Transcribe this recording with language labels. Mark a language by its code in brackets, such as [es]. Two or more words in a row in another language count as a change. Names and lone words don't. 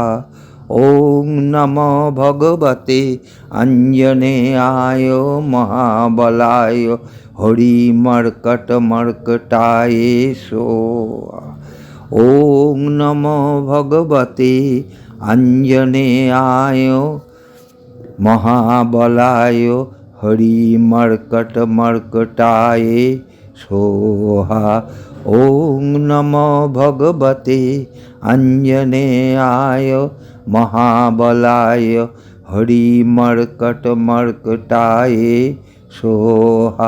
[sa] ওং নমো ভগবতে আঞ্জনেয়ায় মহাবলায় হরিমর্কটমর্কটায় সোহা। ওং নমো ভগবতে আঞ্জনেয়ায় মহাবলায় हरिमर्कटमर्कटाय स्वाहा। ॐ नमो भगवते आञ्जनेयाय महाबलाय हरिमर्कटमर्कटाय स्वाहा।